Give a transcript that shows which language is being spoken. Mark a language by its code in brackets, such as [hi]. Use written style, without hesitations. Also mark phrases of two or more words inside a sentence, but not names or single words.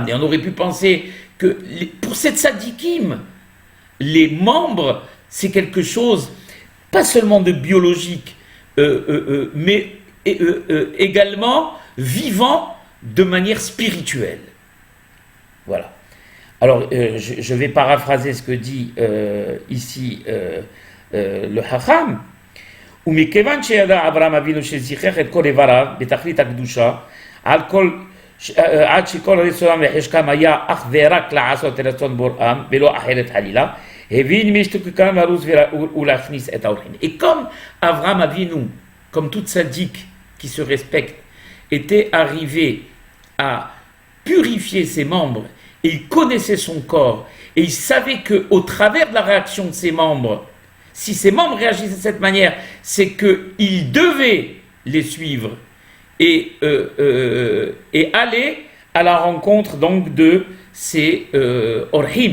[fr] On aurait pu penser que pour cette tzadikim, les membres, c'est quelque chose pas seulement de biologique, mais également vivant de manière spirituelle. Voilà. Alors, je vais paraphraser ce que dit ici le Hacham. [he] ומכיוון שידע אברהם אבינו שזיכך את כל איבריו בתכלית הקדושה, עד שכל רצונם וחשקם היה אך ורק לעשות את רצון בוראם ולא אחרת חלילה, הבין משתוקקם לרוץ ולהכניס את האורחים. [fr] Et comme Abraham Avinu, comme toute tzaddik qui se respecte, était arrivé à purifier ses membres, et il connaissait son corps, et il savait qu'au travers de la réaction de ses membres, si ses membres réagissaient de cette manière, c'est qu'il devait les suivre et aller à la rencontre donc de ces orhim.